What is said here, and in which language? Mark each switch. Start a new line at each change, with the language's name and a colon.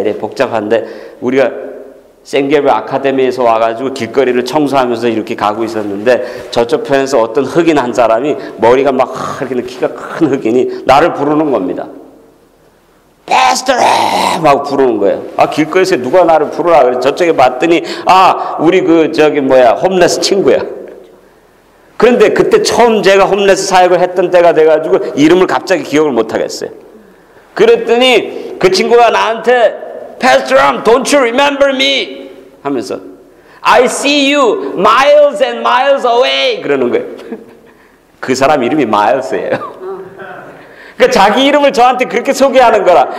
Korean: LA 복잡한데 우리가 생게블 아카데미에서 와가지고 길거리를 청소하면서 이렇게 가고 있었는데 저쪽 편에서 어떤 흑인 한 사람이 머리가 막 이렇게 키가 큰 흑인이 나를 부르는 겁니다. 패스터 막 부르는 거예요. 길거리에서 누가 나를 부르라 그래. 저쪽에 봤더니 우리 홈레스 친구야. 그런데 그때 처음 제가 홈레스 사역을 했던 때가 돼가지고 이름을 갑자기 기억을 못 하겠어요. 그랬더니 그 친구가 나한테
English: Pastor Ram, don't you remember me?
Korean: 하면서
English: I see you miles and miles away
Korean: 그러는 거예요. 그 사람 이름이 마일스예요. 그러니까 자기 이름을 저한테 그렇게 소개하는 거라.